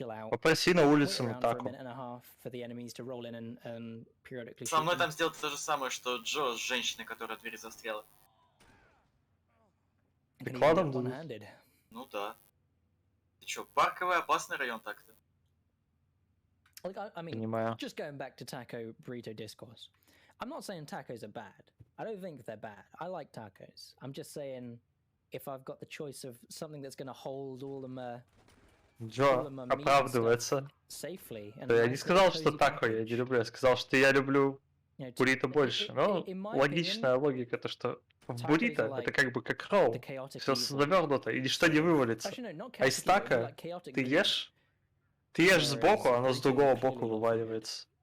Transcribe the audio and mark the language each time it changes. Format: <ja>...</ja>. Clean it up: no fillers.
<ru>Попроси на улице на тако. Со мной там сделать то же самое, что Джо с женщиной, которая от двери застряла. Прикладом? Ну да. Ты чё, парковый опасный район так-то?</ru> <en>I mean, just going back to taco burrito discourse, I'm not saying tacos are bad. I don't think they're bad. I like tacos. I'm just saying, if I've got the choice of something that's going to hold all the</en> <ru>Джо оправдывается. Я не сказал, что тако я не люблю. Я сказал, что я люблю буррито больше. Но логичная логика, то что в буррито это как бы как ролл. Все завернуто, и ничто не вывалится. А из тако ты ешь сбоку, оно с другого боку вываливается.</ru>